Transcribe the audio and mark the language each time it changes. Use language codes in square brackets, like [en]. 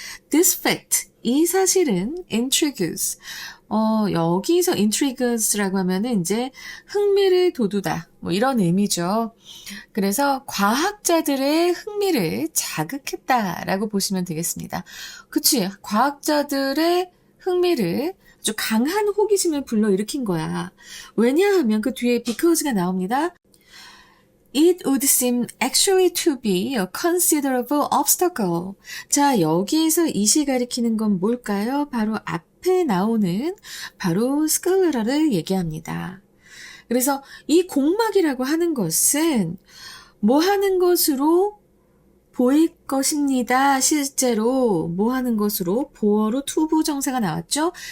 [en] This fact, [ko] 이 사실은 intrigues, 여기서 intrigues라고 하면은 이제 흥미를 돋우다, 뭐 이런 의미죠. 그래서 과학자들의 흥미를 자극했다라고 보시면 되겠습니다. 그치? 과학자들의 흥미를 아주 강한 호기심을 불러일으킨 거야. 왜냐하면 그 뒤에 because가 나옵니다. [en] It would seem actually to be a considerable obstacle. [ko] 자, 여기에서 이시 가리키는 건 뭘까요? 바로 앞에 나오는 바로 sclera를 얘기합니다. 그래서 이 공막이라고 하는 것은 뭐 하는 것으로 보일 것입니다. 실제로 뭐 하는 것으로 보어로 투부정사가 나왔죠?